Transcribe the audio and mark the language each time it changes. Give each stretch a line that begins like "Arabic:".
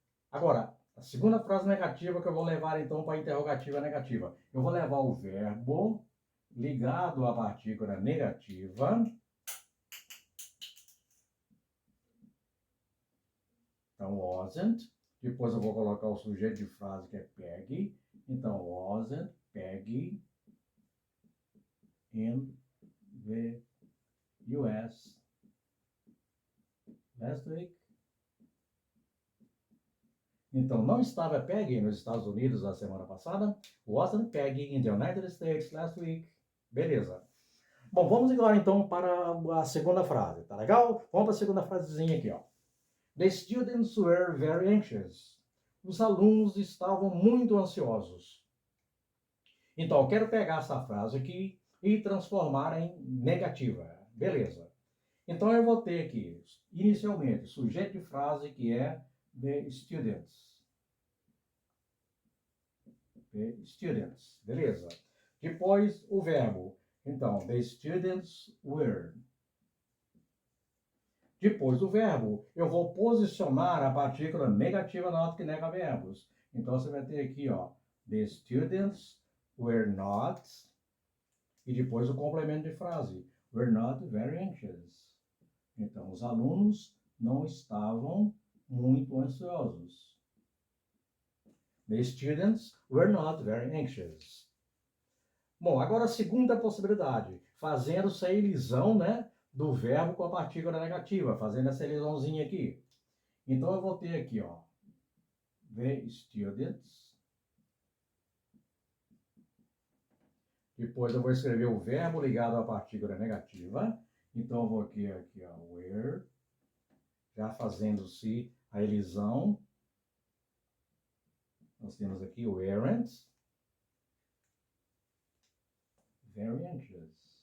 Portuguese: Agora, a segunda frase negativa que eu vou levar então para a interrogativa negativa. Eu vou levar o verbo ligado à partícula negativa. Então, wasn't. Depois eu vou colocar o sujeito de frase que é Peggy.
English: Então, wasn't Peggy in the US last week.
Portuguese: Então, não estava Peggy nos Estados Unidos na semana passada?
English: Wasn't Peggy in the United States last week?
Portuguese: Beleza. Bom, vamos agora então para a segunda frase, tá legal? Vamos para a segunda frasezinha aqui, ó.
English: The students were very anxious.
Portuguese: Os alunos estavam muito ansiosos. Então, eu quero pegar essa frase aqui e transformar em negativa. Beleza. Então, eu vou ter aqui, inicialmente, sujeito de frase que é the students. The students. Beleza. Depois, o verbo.
English: Então, the students were.
Portuguese: Depois do verbo, eu vou posicionar a partícula negativa na hora que nega verbos. Então, você vai ter aqui, ó, the students were not, e depois o complemento de frase, were not very anxious. Então, os alunos não estavam muito ansiosos.
English: The students were not very anxious.
Portuguese: Bom, agora a segunda possibilidade, fazendo essa elisão, né, do verbo com a partícula negativa, fazendo essa elisãozinha aqui. Então, eu vou ter aqui, ó, the students. Depois eu vou escrever o verbo ligado à partícula negativa. Então, eu vou aqui ó, were, já fazendo-se a elisão. Nós temos aqui weren't, very anxious.